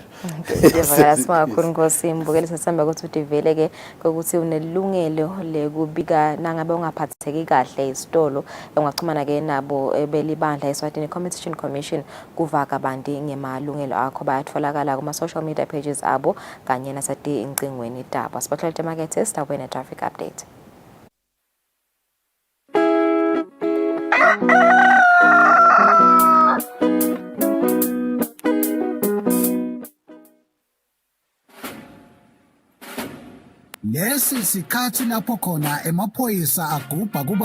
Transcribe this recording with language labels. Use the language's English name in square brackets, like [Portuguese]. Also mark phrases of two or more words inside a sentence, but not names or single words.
[Swati] ngiyavakala simakhulu Nkosi imbukeli sesamba ukuthi udivele ke ukuthi unelungelo lekubika nangabe ungaphatheki kahle isitolo ungaxhumana ke nabo belibandla Eswatini Competition Commission kuvaka bandi ngemalungelo akho bayatholakala kuma [English] social media pages [Swati] abo kanye nasati incingweni taba Spotlight Market sitawena [English] traffic update. [Swati] Lesi sikhathi lapho khona emaphoyisa agubha kuba